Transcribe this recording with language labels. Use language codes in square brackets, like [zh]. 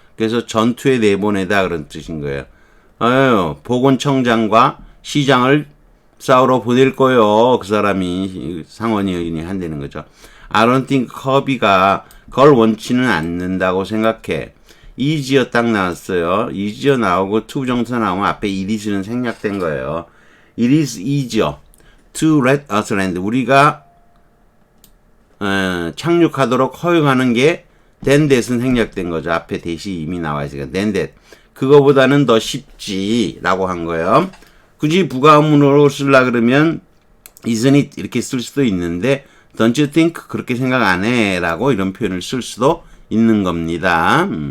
[ko] 그래서 전투에 내보내다 그런 뜻인 거예요. 보건청장과 시장을 싸우러 보낼 거예요. 그 사람이 상원의원이 한다는 거죠. [en] I don't think [ko] 커비가 그걸 원치는 않는다고 생각해. easier 딱 나왔어요. easier 나오고 to 정사 나오면 앞에 it is는 생략된 거예요. [en] It is easier to let us land. [ko] 우리가 착륙하도록 허용하는 게 than that은 생략된 거죠. 앞에 that이 이미 나와 있으니까 than that. 그거보다는 더 쉽지라고 한 거예요. 굳이 부가문으로 쓰려고 그러면 [en] isn't it [ko] 이렇게 쓸 수도 있는데 [en] don't you think [ko] 그렇게 생각 안 해 라고 이런 표현을 쓸 수도 있는 겁니다.